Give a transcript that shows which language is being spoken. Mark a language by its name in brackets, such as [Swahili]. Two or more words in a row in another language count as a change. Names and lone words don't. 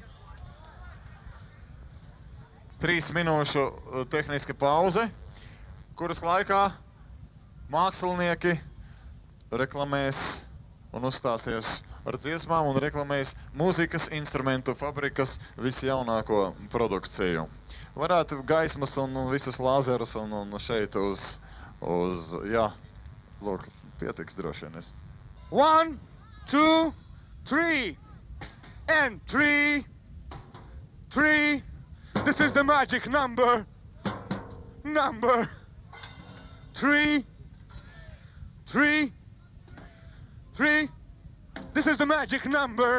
[Latvian] 3 minūšu tehniska pauze, kuras laikā mākslinieki reklamēs un uzstāsies ar dziesmām un reklamēs mūzikas instrumentu fabrikas visjaunāko produkciju. Varētu gaismas un visus lāzerus un šeit uz jā, lūk, pietiks droši vien. [English] 1, 2, 3, and 3, 3. This is the magic number. Number 3, 3, 3. This is the magic number.